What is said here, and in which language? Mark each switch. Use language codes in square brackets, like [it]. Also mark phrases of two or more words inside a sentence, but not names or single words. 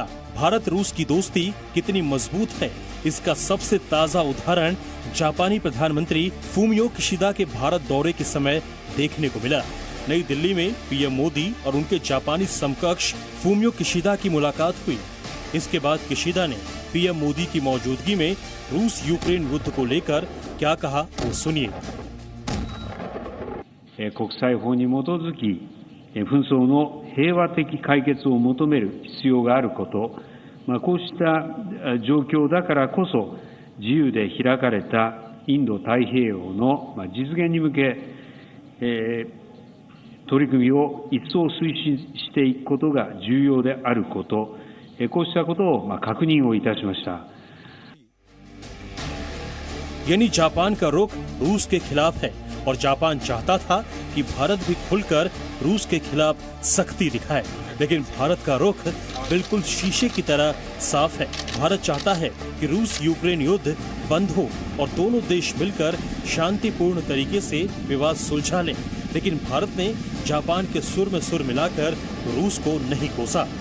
[hi] भारत रूस की दोस्ती कितनी मजबूत है, इसका सबसे ताजा उदाहरण जापानी प्रधानमंत्री फूमियो किशिदा के भारत दौरे के समय देखने को मिला। नई दिल्ली में पीएम मोदी और उनके जापानी समकक्ष फूमियो किशिदा की मुलाकात हुई। इसके बाद किशिदा ने पीएम मोदी की मौजूदगी में रूस यूक्रेन युद्ध को लेकर क्या कहा, वो सुनिए। [ja] 国際法に基づき紛争の平和的解決を求める必要があること、こうした状況だからこそ自由で開かれたインド太平洋の実現に向け取り組みを一層推進していくことが重要であること、こうしたことを確認をいたしました。 [hi] यानी जापान का रुख रूस के खिलाफ है और जापान चाहता था कि भारत भी खुलकर रूस के खिलाफ सख्ती दिखाए, लेकिन भारत का रुख बिल्कुल शीशे की तरह साफ है। भारत चाहता है कि रूस यूक्रेन युद्ध बंद हो और दोनों देश मिलकर शांतिपूर्ण तरीके से विवाद सुलझा लें, लेकिन भारत ने जापान के सुर में सुर मिलाकर रूस को नहीं कोसा।